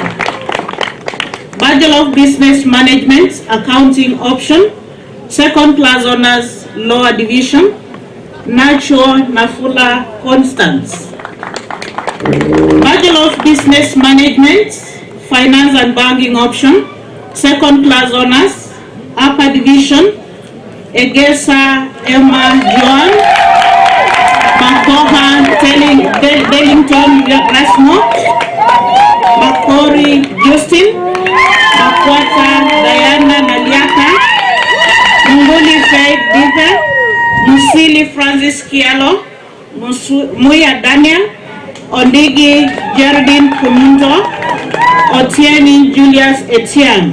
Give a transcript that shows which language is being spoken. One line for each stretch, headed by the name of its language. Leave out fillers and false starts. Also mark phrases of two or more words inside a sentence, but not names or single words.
English: Bachelor of Business Management, accounting option, second class honors, lower division, Nacho Nafula Constance. Bachelor of Business Management, finance and banking option, second class honors, upper division, Egesa Emma Joan, Makoha Dellington Rasmo, Makori Justin, Makwata Diana Naliaka, Munguli Faith Dive, Musili Francis Kialo, Muya Daniel, Ondigi Geraldine Kumundo, Otieni Julius Etienne.